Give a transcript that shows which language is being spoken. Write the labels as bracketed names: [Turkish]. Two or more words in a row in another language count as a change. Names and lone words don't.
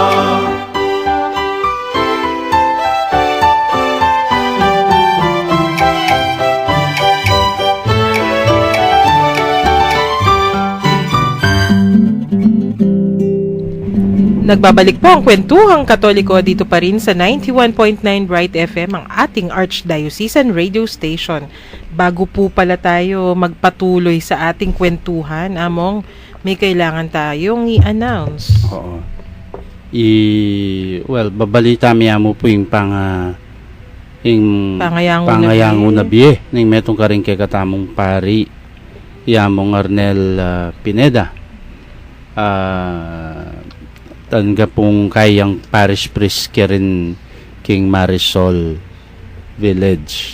[Filipino] Nagbabalik po ang Kwentuhang Katoliko dito pa rin sa 91.9 Bright FM, ang ating Archdiocesan Radio Station. Bago po pala tayo magpatuloy sa ating kwentuhan, Among, may kailangan tayong i-announce. [Pampanga] Oo. Babalita mo po yung pangayango na biye ng metong karing kay katamong pari Yamong Arnel Pineda. Tanga pong kayang parish priest rin King Marisol Village.